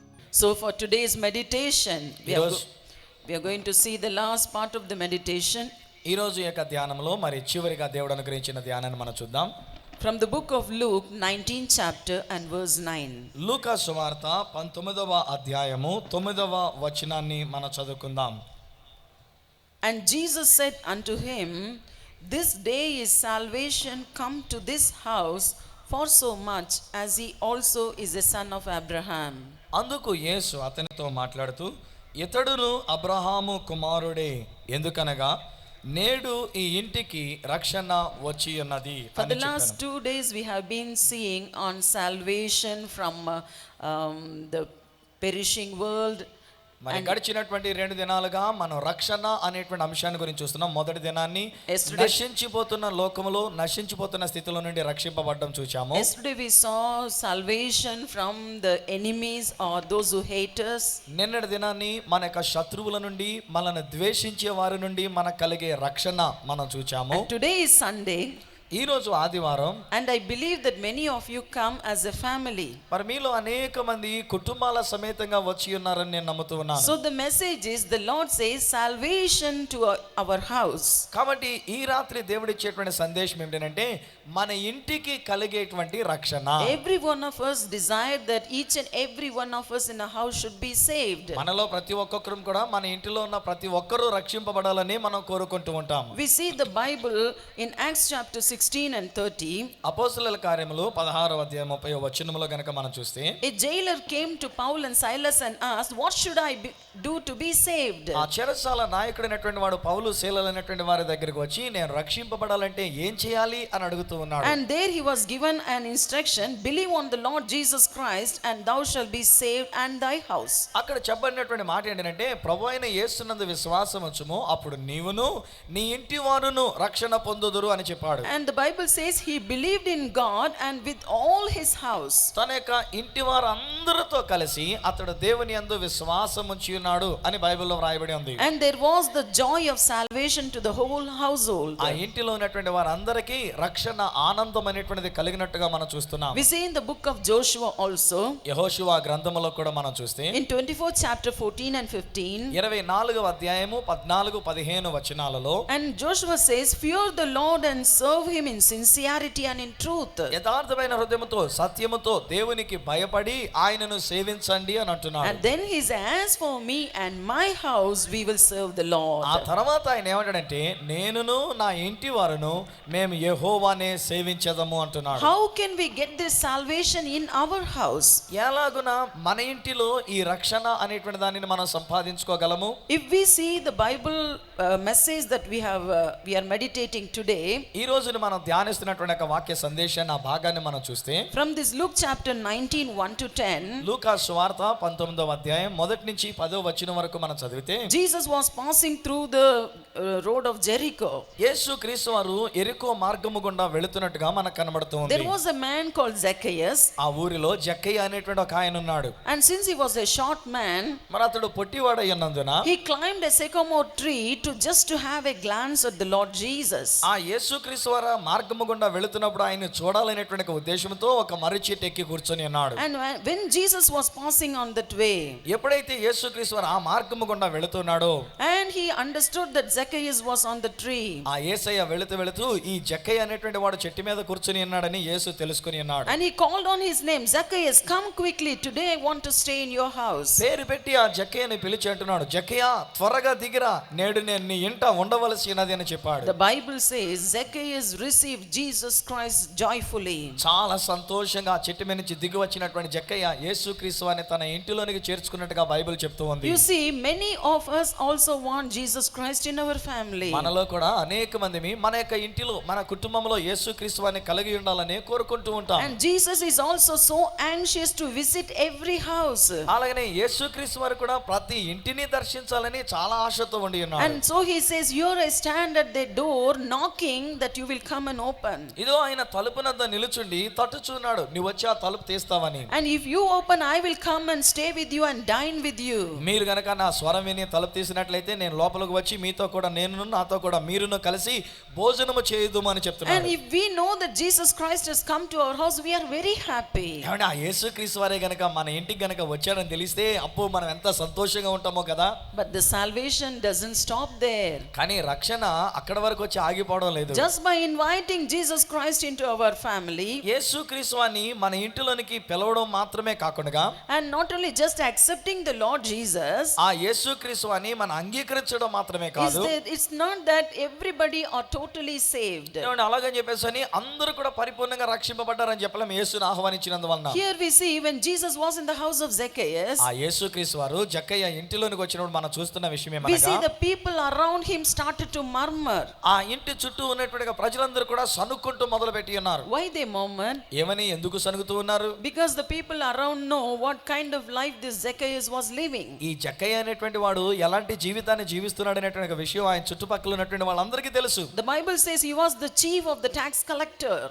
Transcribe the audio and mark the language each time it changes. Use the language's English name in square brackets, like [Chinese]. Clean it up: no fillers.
[English] So for today's meditation, we are going to see the last part of the meditation. [Telugu] ఈ రోజు యొక్క ధ్యానంలో మరి చివరిగా దేవుడు అనుగ్రహించిన ధ్యానాన్ని మనం చూద్దాం. [English] From the book of Luke 19th chapter and verse 9. [Telugu] లూకా సువార్త 19వ అధ్యాయము 9వ వచనాన్ని మనం చదువుకుందాం. [English] And Jesus said unto him, This day is salvation come to this house, for so much as he also is a son of Abraham. [Telugu] అందుకు యేసు అతనితో మాట్లాడుతూ, ఇతడును అబ్రహాము కుమారుడే, ఎందుకనగా నేడు ఈ ఇంటికి రక్షణ వచ్చి ఉన్నది. [English] For the last 2 days we have been seeing on salvation from the perishing world. [Telugu] మరి గడిచినటువంటి 2 దినాలుగా మనం రక్షణ అనేటువంటి అంశాన్ని గురించి చూస్తున్నాం. మొదటి దినాన్ని నశించిపోతున్న లోకములో నశించిపోతున్న స్థితిలో నుండి రక్షింపబడడం చూచాము. [English] Yesterday we saw salvation from the enemies or those who hate us. [Telugu] నిన్నటి దినాన్ని మన యొక్క శత్రువుల నుండి మనల్ని ద్వేషించే వారి నుండి మనకు కలిగే రక్షణ మనం చూచాము. [English] And today is Sunday. [Telugu] ఈ రోజు ఆదివారం. [English] And I believe that many of you come as a family. [Telugu] మరి మీలో అనేక మంది కుటుంబాల సమేతంగా వచ్చి ఉన్నారని నేను నమ్ముతూ ఉన్నాను. [English] So the message is, the Lord says salvation to our house. [Telugu] కాబట్టి ఈ రాత్రి దేవుడు ఇచ్చేటువంటి సందేశం ఏంటంటే మన ఇంటికి కలిగేటువంటి రక్షణ. [English] Every one of us desire that each and every one of us in a house should be saved. [Telugu] మనలో ప్రతి ఒక్కొక్కరం కూడా మన ఇంటిలో ఉన్న ప్రతి ఒక్కరూ రక్షింపబడాలని మనం కోరుకుంటూ ఉంటాం. [English] We see the Bible in Acts chapter 16 and 30. [Telugu] అపోస్తలుల కార్యములు 16వ అధ్యాయం 30వ వచనములో గనుక మనం చూస్తే, [English] A jailer came to Paul and Silas and asked, what should I do to be saved? [Telugu] ఆ చెరసాల నాయకుడైనటువంటి వాడు పౌలు శీలలైనటువంటి వారి దగ్గరికి వచ్చి నేను రక్షింపబడాలంటే ఏం చేయాలి అని అడుగుతూ ఉన్నాడు. [English] And there he was given an instruction, believe on the Lord Jesus Christ and thou shalt be saved and thy house. [Telugu] అక్కడ చెప్పబడినటువంటి మాట ఏంటంటే ప్రభువైన యేసునందు విశ్వాసం ఉంచుము అప్పుడు నీవును నీ ఇంటి వారును రక్షణ పొందుదురు అని చెప్పాడు. [English] And the Bible says he believed in God and with all his house. [Telugu] తన యొక్క ఇంటి వారందరితో కలిసి అతడు దేవుని యందు విశ్వాసం ఉంచి ఉన్నాడు అని బైబిల్లో వ్రాయబడి ఉంది. [English] And there was the joy of salvation to the whole household. [Telugu] ఆ ఇంటిలో ఉన్నటువంటి వారందరికీ రక్షణ ఆనందం అనేటువంటిది కలిగినట్టుగా మనం చూస్తున్నాం. [English] We see in the book of Joshua also, [Telugu] యెహోషువ గ్రంథములో కూడా మనం చూస్తే [English] in 24th chapter 14 and 15, [Telugu] 24వ అధ్యాయము 14-15 వచనాలలో, [English] and Joshua says, fear the Lord and serve him in sincerity and in truth. [Telugu] యథార్థమైన హృదయముతో సత్యముతో దేవునికి భయపడి ఆయనను సేవించండి అని అంటున్నాడు. [English] And then he says, as for me and my house we will serve the Lord. [Telugu] ఆ తర్వాత ఆయన ఏమంటాడంటే నేనును నా ఇంటి వారును మేము యెహోవానే సేవించదము అంటున్నాడు. [English] How can we get this salvation in our house? [Telugu] ఎలాగున మన ఇంటిలో ఈ రక్షణ అనేటువంటి దానిని మనం సంపాదించుకోగలము? [English] If we see the Bible message that we are meditating today, [Telugu] ఈ రోజున మనం ధ్యానిస్తున్నటువంటి ఒక వాక్య సందేశాన్ని ఆ భాగాన్ని మనం చూస్తే, [English] from this Luke chapter 19 1 to 10, [Telugu] లూకా సువార్త 19వ అధ్యాయం 1 నుంచి 10వ వచనం వరకు మనం చదివితే, [English] Jesus was passing through the road of Jericho. [Telugu] యేసు క్రీస్తు వారు యెరికో మార్గము గుండా వెళుతున్నట్టుగా మనకు కనబడుతూ ఉంది. [English] There was a man called Zacchaeus, [Telugu] ఆ ఊరిలో జక్కయ్య అనేటువంటి ఒక ఆయన ఉన్నాడు. [English] and since he was a short man, [Telugu] మరి అతడు పొట్టివాడై ఉన్నందున [English] he climbed a sycamore tree to have a glance at the Lord Jesus. [Telugu] ఆ యేసుక్రీస్తు వారు మార్గము గుండా వెళుతున్నప్పుడు ఆయన చూడాలనేటువంటి ఒక ఉద్దేశంతో ఒక మర్రి చెట్టు ఎక్కి కూర్చొని ఉన్నాడు. [English] And when Jesus was passing on that way, [Telugu] ఎప్పుడైతే యేసుక్రీస్తు వారు ఆ మార్గము గుండా వెళుతున్నాడో, [English] and he understood that Zacchaeus was on the tree, [Telugu] ఆ యేసయ్య వెళుతూ ఈ జక్కయ్య అనేటువంటి వాడు చెట్టు మీద కూర్చొని ఉన్నాడని యేసు తెలుసుకొని ఉన్నాడు. [English] and he called on his name, Zacchaeus, come quickly, today I want to stay in your house. [Telugu] పేరు పెట్టి ఆ జక్కయ్యని పిలిచి అంటున్నాడు, జక్కయ్య త్వరగా దిగిరా, నేడు నేను నీ ఇంట ఉండవలసినది అని చెప్పాడు. [English] The Bible says Zacchaeus received Jesus Christ joyfully. [Telugu] చాలా సంతోషంగా ఆ చెట్టు మీద నుంచి దిగి వచ్చినటువంటి జక్కయ్య యేసుక్రీస్తు వారిని తన ఇంటిలోనికి చేర్చుకున్నట్టుగా బైబిల్ చెప్తూ ఉంది. [English] You see, many of us also want Jesus Christ in our family. [Telugu] మనలో కూడా అనేక మంది మన యొక్క ఇంటిలో మన కుటుంబంలో యేసుక్రీస్తు వారిని కలిగి ఉండాలని కోరుకుంటూ ఉంటాం. [English] And Jesus is also so anxious to visit every house. [Telugu] అలాగనే యేసుక్రీస్తు వారు కూడా ప్రతి ఇంటిని దర్శించాలని చాలా ఆశతో ఉండి ఉన్నారు. [English] And so he says, here I stand at the door knocking that you will come and open. [Telugu] ఇదో ఆయన తలుపునద్ద నిలుచుండి తట్టుచున్నాడు, నువ్వు వచ్చి ఆ తలుపు తీస్తావని. [English] And if you open, I will come and stay with you and dine with you. [Telugu] మీరు గనక నా స్వరం విని తలుపు తీసినట్లయితే నేను లోపలికి వచ్చి మీతో కూడా నేను నాతో కూడా మీరును కలిసి భోజనము చేయుదుము అని చెప్తున్నాడు. [English] And if we know that Jesus Christ has come to our house, we are very happy. [Telugu] ఏమంటే ఆ యేసుక్రీస్తు వారే గనక మన ఇంటికి గనక వచ్చాడని తెలిస్తే అప్పుడు మనం ఎంత సంతోషంగా ఉంటామో కదా. [English] But the salvation doesn't stop there. [Telugu] కానీ రక్షణ అక్కడ వరకు వచ్చి ఆగిపోవడం లేదు. [English] Just by inviting Jesus Christ into our family, [Telugu] యేసుక్రీస్తు వారిని మన ఇంటిలోనికి పిలవడం మాత్రమే కాకుండా, [English] and not only just accepting the Lord Jesus, [Telugu] ఆ యేసుక్రీస్తు వారిని మనం అంగీకరించడం మాత్రమే కాదు, [English] it's not that everybody are totally saved. [Telugu] ఏమంటే అలాగని చెప్పేసి అందరూ కూడా పరిపూర్ణంగా రక్షింపబడ్డారని చెప్పలేం యేసుని ఆహ్వానించినందువలన. [English] Here we see when Jesus was in the house of Zacchaeus, [Telugu] ఆ యేసుక్రీస్తు వారు జక్కయ్య ఇంటిలోనికి వచ్చినప్పుడు మనం చూస్తున్న విషయం [English] we [Telugu] ఏమనగా, [English] see the people around him started to murmur. [Telugu] ఆ ఇంటి చుట్టూ ఉన్నటువంటి ప్రజలందరూ కూడా సనుక్కుంటూ మొదలు పెట్టి ఉన్నారు. [English] Why they murmur? [Telugu] ఏమని ఎందుకు సనుగుతూ ఉన్నారు? [English] Because the people around know what kind of life this Zacchaeus was living. [Telugu] ఈ జక్కయ్య అనేటువంటి వాడు ఎలాంటి జీవితాన్ని జీవిస్తున్నాడు అనేటువంటి ఒక విషయం ఆయన చుట్టుపక్కల ఉన్నటువంటి వాళ్ళందరికీ తెలుసు. [English] The Bible says he was the chief of the tax collector.